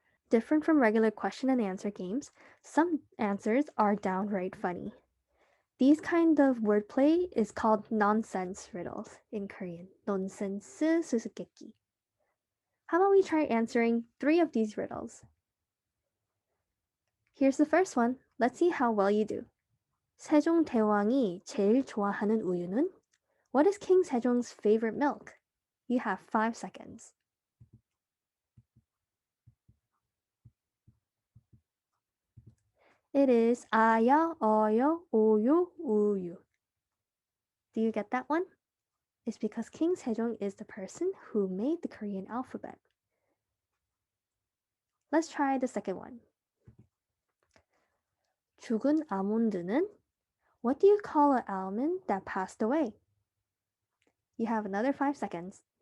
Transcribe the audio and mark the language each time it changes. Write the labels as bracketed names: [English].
[English] Different from regular question and answer games, some answers are downright funny. These kind of wordplay is called nonsense riddles in Korean. nonsense 수수께끼. How about we try answering 3 of these riddles? Here's the first one. Let's see how well you do. [Korean] 세종대왕이 제일 좋아하는 우유는? [English] What is King Sejong's favorite milk? You have 5 seconds. It is [Korean] 아야, 어여, 우유, 우유. [English] Do you get that one? It's because King Sejong is the person who made the Korean alphabet. Let's try the second one. [Korean] 죽은 아몬드는? [English] What do you call an almond that passed away? You have another 5 seconds.